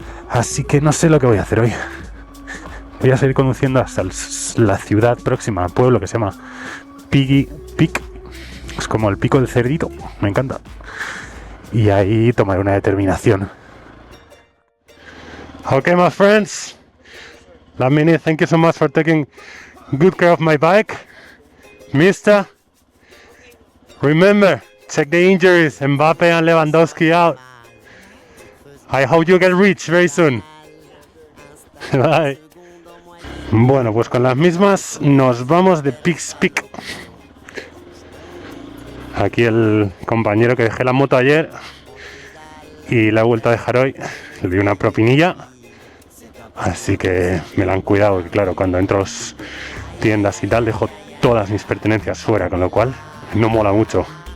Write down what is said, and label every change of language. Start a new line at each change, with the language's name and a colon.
Spanish: Así que no sé lo que voy a hacer hoy. Voy a seguir conduciendo hasta la ciudad próxima, al pueblo que se llama Piggy Peak. Es como el pico del cerdito, me encanta. Y ahí tomaré una determinación.
English: Okay, my friends. Lamini, thank you so much for taking good care of my bike. Mister, remember, check the injuries. Mbappe and Lewandowski out. I hope you get rich very soon. Bye.
Spanish: Bueno, pues con las mismas nos vamos de Pig's Peak. Aquí el compañero que dejé la moto ayer y la he vuelto a dejar hoy. Le di una propinilla. Así que me la han cuidado, porque claro, cuando entro a las tiendas y tal, dejo todas mis pertenencias fuera, con lo cual no mola mucho.